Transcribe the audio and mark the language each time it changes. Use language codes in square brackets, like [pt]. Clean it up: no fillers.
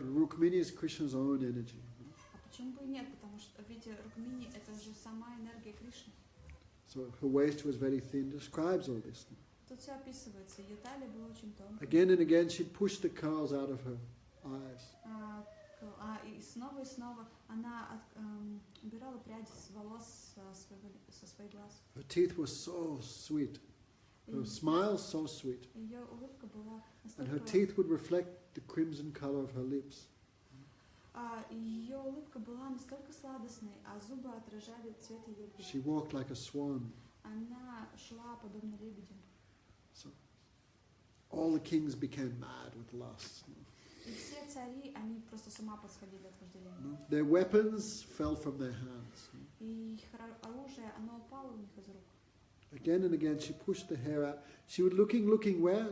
[en] Rukmini is Krishna's own energy. [ru] А почему бы и нет? Потому что, видите, Рукмини — это же сама энергия Кришны. [en] So her waist was very thin, describes all this. [ru] Тут все описывается. Ее талия была очень тонкой. [en] Again and again, she'd push the curls out of her eyes. [ru] И снова она убирала пряди с волос со своих глаз. [en] Her teeth were so sweet. Her smile so sweet. [ru] Ее улыбка была [en] And her [ru] настолько... [en] teeth would reflect the crimson color of her lips. [ru] Ее улыбка была настолько сладостной, а зубы отражали цвет ее губ. [en] She walked like a swan. [ru] Она шла подобно лебедю. [en] So all the kings became mad with lust. [ru] И все цари, они просто с ума посходили от вожделения. [en] Their weapons fell from their hands. [ru] И их оружие, оно упало у них из рук. [en] Again and again she pushed the hair out. She would looking where?